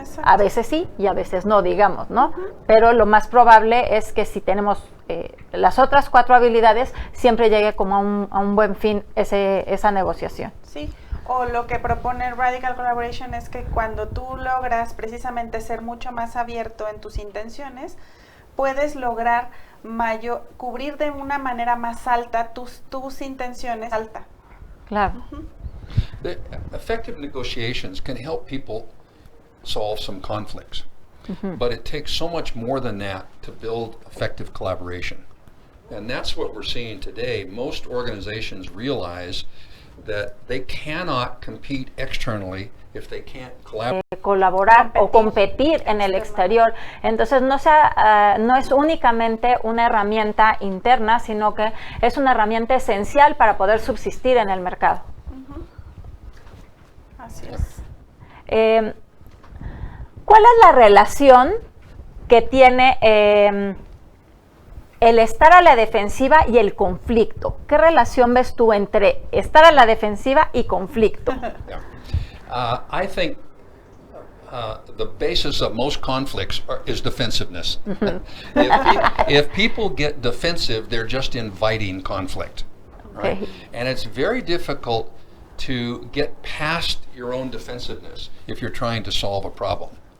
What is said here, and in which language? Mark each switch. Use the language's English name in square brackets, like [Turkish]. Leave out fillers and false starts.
[Spanish] A veces sí y a veces no, digamos, ¿no? Pero lo más probable es que si tenemos las otras 4 habilidades, siempre llegue como a un buen fin esa negociación. Sí. O lo que propone Radical Collaboration es que cuando tú logras precisamente ser mucho más abierto en tus intenciones, puedes lograr cubrir de una manera más alta tus intenciones. Claro. [English] The effective negotiations can help people solve some conflicts, but it takes so much more than that to build effective collaboration. And that's what we're seeing today. Most organizations realize that they cannot compete externally if they can't collaborate. [Spanish] Colaborar o competir en el exterior. Entonces no es únicamente una herramienta interna, sino que es una herramienta esencial para poder subsistir en el mercado. Así es. ¿Cuál es la relación que tiene el estar a la defensiva y el conflicto? ¿Qué relación ves tú entre estar a la defensiva y conflicto? [English] I think the basis of most conflicts is defensiveness. If people get defensive, they're just inviting conflict. Right? Okay. And it's very difficult to get past your own defensiveness if you're trying to solve a problem.